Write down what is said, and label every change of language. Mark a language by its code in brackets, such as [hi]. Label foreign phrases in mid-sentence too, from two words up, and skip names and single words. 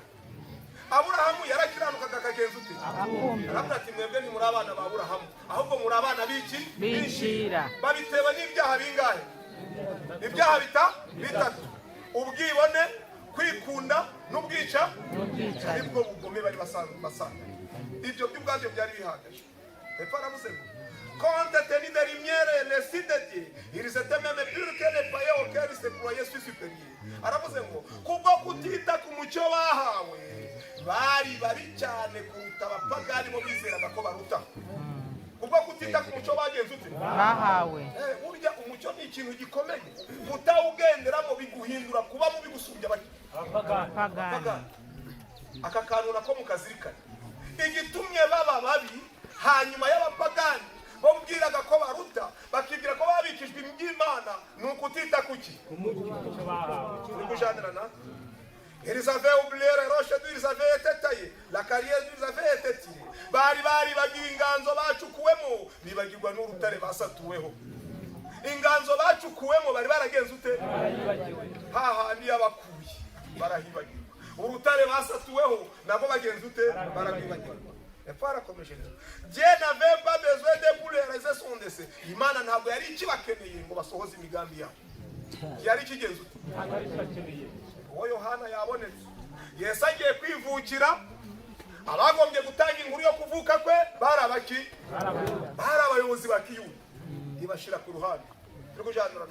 [rw] Aburahamu yarakiranukaga akagenza ute? Aravuga ati mwebwe ni muri abana ba Aburahamu, ahubwo muri abana b'incira. Babitewe n'ibyaha bingahe? Ibyaha bitatu: ubwibone, kwikunda n'ubwica. Aribwo bugome bari basanga. Ibyo by'ubwabyo byari bihagaje. Hepfo aravuze ngo [fr] compte tenu des lumières et les signes de Dieu, ils étaient même purs que les païens auxquels ils se croyaient supérieurs. [rw] Aravuze ngo kubwo kutita ku mucyo bahawe bari babi cyane kuruta abapagani bo bizeraga ko baruta. Kubwo kutita ku mucyo bagenze ute? Bahawe. Burya umucyo ni ikintu gikomeye, utawugenderamo biguhindura kuba mubi gusumbya abapagani. Aka kantu nako mukazirikana. Igitumye baba babi hanyuma y'abapagani bamubwiraga ko baruta, bakibwira ko babikijwe iby'Imana, ni ukutita kuki? Umucyo bahawe. Turi kujanirana. [fr] Ils avaient oublié les roches d'où ils avaient été taillés, la carrière d'où ils avaient été tirés. [rw] Bari bagiwe inganzo bacukuwemo, bibagirwa n'urutare basatuweho. Inganzo bacukuwemo bari baragenze ute? Hahandi yabakuye barahibagirwa. Urutare basatuweho nabo bagenze ute? Barabibagirwa. Parakomeje. [fr] Dieu n'avait pas besoin de pour réaliser son dessein. [rw] Imana ntabwo yari ikibakeneye ngo basohoze imigambi yabo. Yari kigenze ute? Uwo Yohana yabonetse. Yesu agiye kwivukira, abagombye gutanga inkuru yo kuvuka kwe barabaki? Bari abayobozi ba Kiyuda. Ibashira ku ruhande. Turi kujanirana.